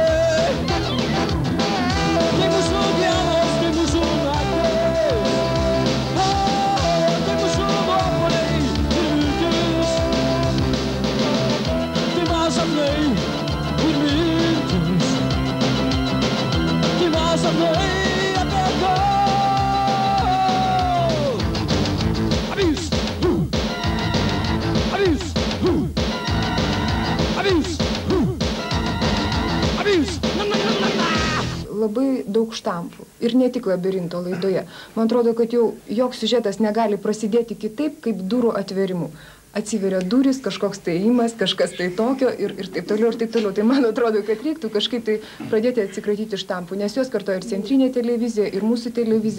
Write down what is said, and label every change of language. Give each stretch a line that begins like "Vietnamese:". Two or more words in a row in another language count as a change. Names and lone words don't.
Lithuanian: Tai mūsų dienos, tai mūsų naktis. Tai mūsų nuopuoliai ir viltis. Tai mano sapnai ir mintys. Tai mano sapnai apie ką. Abuse!
English: Abuse! Abuse! Abuse! Na na na na na!
Lithuanian: Labai daug štampų. Ir ne tik Labirinto laidoje. Man atrodo, kad jau joks siužetas negali prasidėti kitaip, kaip durų atverimu. Atsiveria durys, kažkoks tai įimas, kažkas tai tokio ir taip toliau, ir taip toliau. Tai man atrodo, kad reiktų kažkaip tai pradėti atsikratyti štampų, nes juos kartoja ir centrinė televizija, ir mūsų televizija.